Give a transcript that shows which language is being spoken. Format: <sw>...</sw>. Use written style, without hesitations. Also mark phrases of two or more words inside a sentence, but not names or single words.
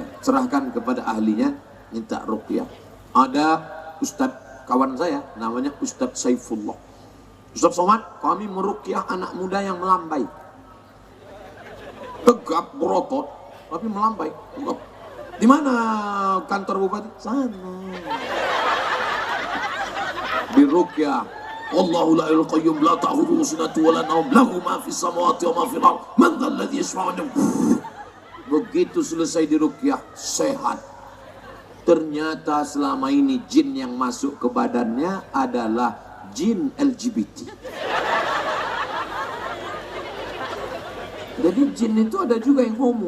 <id>Serahkan kepada ahlinya, minta ruqyah. Ada Ustadz kawan saya, namanya Ustadz Saifullah. Ustadz Somad, kami meruqyah anak muda yang melambai. Tegap berotot, tapi melambai. Tegap. Di mana kantor bupati? Sana. Di ruqyah,</id> <ar>الله لا إله قيوم لا تأخذه سنة ولا نوم له ما في السماوات وما في الأرض من ذا الذي يشفع عنده.</ar> <id>Begitu selesai di ruqyah, sehat. Ternyata selama ini jin yang masuk ke badannya adalah jin LGBT. Jadi jin itu ada juga yang homo.</id>